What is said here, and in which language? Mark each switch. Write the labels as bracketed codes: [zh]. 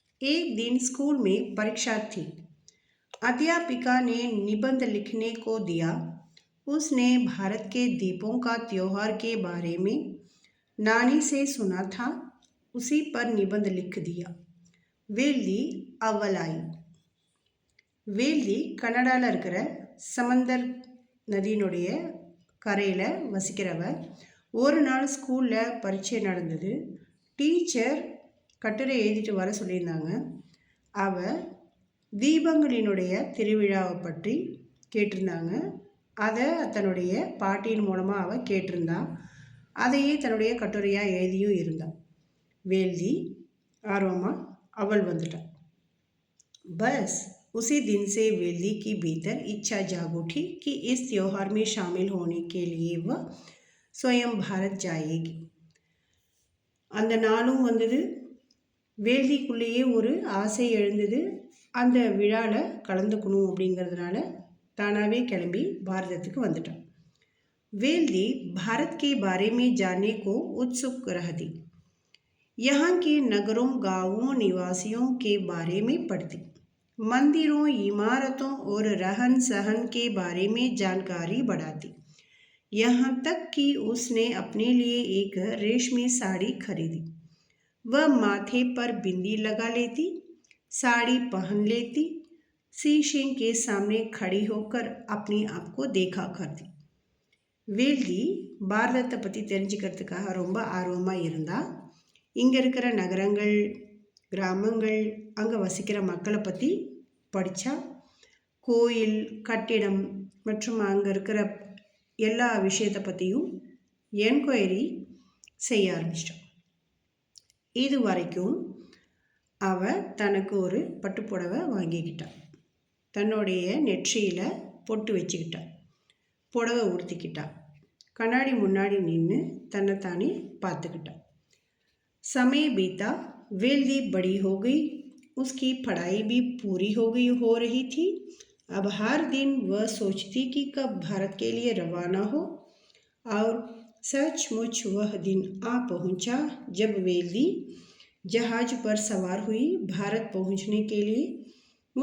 [hi] एक दिन स्कूल में परीक्षा थी। अध्यापिका ने निबंध लिखने को दिया। उसने भारत के द्वीपों का त्योहार के बारे में नानी से सुना था, उसी पर निबंध लिख दिया। वेल्दी अव्वल आई। [ta] வேல்தி கனடாவில் இருக்கிற சமந்தர் நதியினுடைய கரையில் வசிக்கிறவ. ஒரு நாள் ஸ்கூலில் பரீட்சை நடந்தது. டீச்சர் கட்டுரை எழுதிட்டு வர சொல்லியிருந்தாங்க. அவள் தீபங்களினுடைய திருவிழாவை பற்றி கேட்டிருந்தாங்க. அதை தன்னுடைய பாட்டியின் மூலமாக அவள் கேட்டிருந்தான். அதையே தன்னுடைய கட்டுரையாக எழுதியும் இருந்தாள். வேல்தி ஆர்வமாக அவள் வந்துட்டாள். [hi] बस उसी दिन से वेल्दी की भीतर इच्छा जाग उठी कि इस त्योहार में शामिल होने के लिए वह स्वयं भारत जाएगी। [ta] அந்த நாளும் வந்தது. வேல்திக்குள்ளேயே ஒரு ஆசை எழுந்தது. அந்த விழாவில் கலந்துக்கணும் அப்படிங்கிறதுனால தானாகவே கிளம்பி பாரதத்துக்கு வந்துட்டான். [hi] वेल्दी भारत के बारे में जानने को उत्सुक रहती। यहाँ के नगरों गांवों निवासियों के बारे में पढ़ती। मंदिरों, इमारतों और रहन सहन के बारे में जानकारी बढ़ाती। यहाँ तक कि उसने अपने लिए एक रेशमी साड़ी खरीदी। वह माथे पर बिंदी लगा लेती, साड़ी पहन लेती, शीशे के सामने खड़ी होकर अपने आप को देखा करती। [ta] வேல்தி பாரதத்தை பற்றி தெரிஞ்சுக்கிறதுக்காக ரொம்ப ஆர்வமாக இருந்தா. இங்கே இருக்கிற நகரங்கள், கிராமங்கள், அங்கே வசிக்கிற மக்களை பற்றி படித்தா. கோயில், கட்டிடம் மற்றும் அங்கே இருக்கிற எல்லா விஷயத்தை பற்றியும் என்கொயரி செய்ய ஆரம்பிச்சிட்டான். இது வரைக்கும் அவள் தனக்கு ஒரு பட்டுப்புடவை வாங்கிக்கிட்டாள். தன்னுடைய நெற்றியில் பொட்டு வச்சுக்கிட்டாள். புடவை உடுத்திக்கிட்டாள். கண்ணாடி முன்னாடி நின்று தன்னைத்தானே பார்த்துக்கிட்டாள். [hi] समय बीता, वेल्दी बड़ी हो गई। उसकी पढ़ाई भी पूरी हो रही थी। अब हर दिन वह सोचती कि कब भारत के लिए रवाना हो, और सचमुच वह दिन आ पहुंचा जब वेल्दी जहाज पर सवार हुई भारत पहुंचने के लिए।